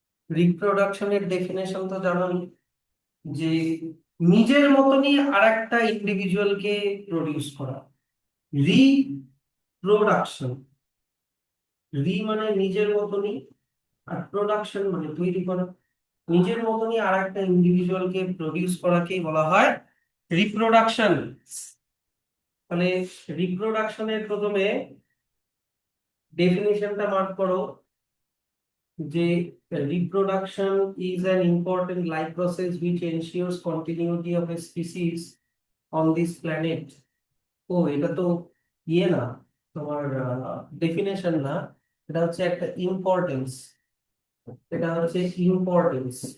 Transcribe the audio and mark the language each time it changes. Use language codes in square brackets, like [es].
[bn] রিপ্রোডাকশনের definition তো জানোই, যে নিজের মতনই আরেকটা ইন্ডিভিজুয়ালকে প্রডিউস করা। রিপ্রোডাকশন, মানে নিজের মতনই, আর প্রোডাকশন মানে তৈরি করা। নিজের মতনই আরেকটা ইন্ডিভিজুয়ালকে প্রডিউস করাকেই বলা হয় রিপ্রোডাকশন। মানে রিপ্রোডাকশনের প্রথমে ডেফিনেশনটা মার্ক করো, যে [en] reproduction is an important life process which ensures continuity of a species on this planet. [bn] ও এটা তো ইয়ে না, তোমার ডেফিনেশন না, এটা হচ্ছে একটা ইম্পর্টেন্স। এটা হচ্ছে ইম্পর্টেন্স।